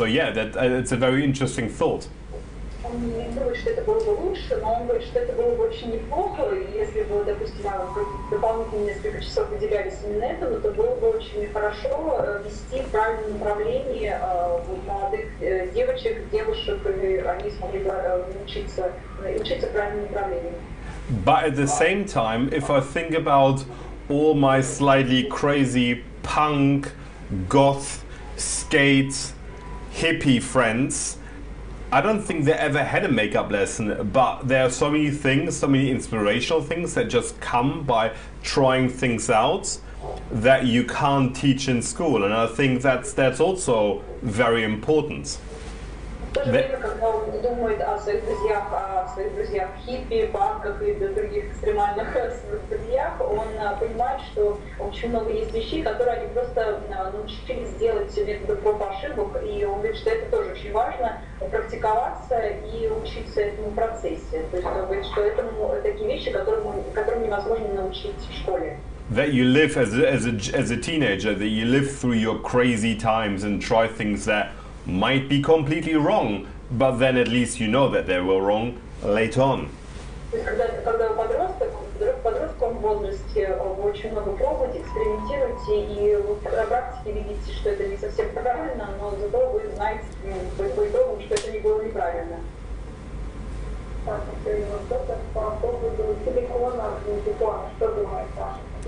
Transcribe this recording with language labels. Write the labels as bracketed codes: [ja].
[en] So yeah, that it's a very interesting thought. [ru] Он не думает, что это было бы лучше, но он говорит, что это было бы очень неплохо, если бы, допустим, дополнительные несколько часов выделялись именно этому, то было бы очень хорошо вести в правильном направлении молодых девочек, девушек, и они смогли бы учиться в правильном направлении. [en] But at the same time, if I think about all my slightly crazy punk, goth, skate, hippie friends, I don't think they ever had a makeup lesson, but there are so many things, so many inspirational things that just come by trying things out that you can't teach in school, and I think that's also very important. [ru] В то же время, когда он думает о своих друзьях хиппи, панках и других экстремальных друзьях, он понимает, что очень много есть вещей, которые они просто научились делать методом проб и ошибок, и он говорит, что это тоже очень важно, практиковаться и учиться этому процессе. То есть он говорит, что это такие вещи, которым невозможно научить в школе. [en] That you live as a teenager, that you live through your crazy times and try things that might be completely wrong, but then at least you know that they were wrong later on. [ru] Когда в подростковом возрасте вы очень много пробуете, экспериментируете, и вы на практике видите, что это не совсем правильно, но зато вы знаете по итогу, что это не было неправильно. Так, вопрос по поводу силикона, что думаете, Саша?